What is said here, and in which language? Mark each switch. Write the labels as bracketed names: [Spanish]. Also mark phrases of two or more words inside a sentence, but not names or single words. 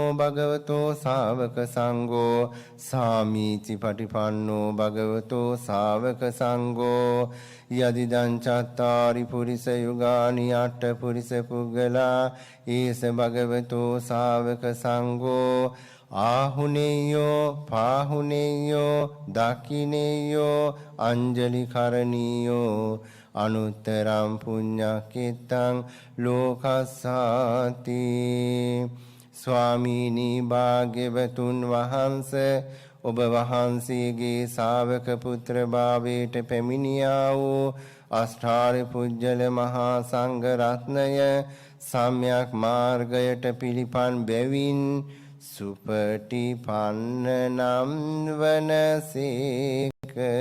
[Pali] භගවතෝ ශාවක සංඝෝ සාමීචි පටිපන්නෝ භගවතෝ ශාවක සංඝෝ යදිදං චත්තාරි පුරිස යුගානි අට්ඨ පුරිස පුග්ගලා ඒස භගවතෝ ශාවක සංඝෝ ආහුනේයෝ පාහුනේයෝ දකිනේයෝ අංජලි කරණීයෝ අනුත්තරං පුඤ්ඤක්ඛිතං ලෝකස්සාති. [Sinhala] ස්වාමීනි භාග්‍යවතුන් වහන්සේ ඔබ වහන්සේගේ ශාවක පුත්‍ර භාවයට පැමිණියා වූ අෂ්ටාරි පුජ්‍යල මහා සංඝ රත්නය සම්‍යක් මාර්ගයට පිළිපන් බැවින් සුපටිපන්න නම් වනසේක.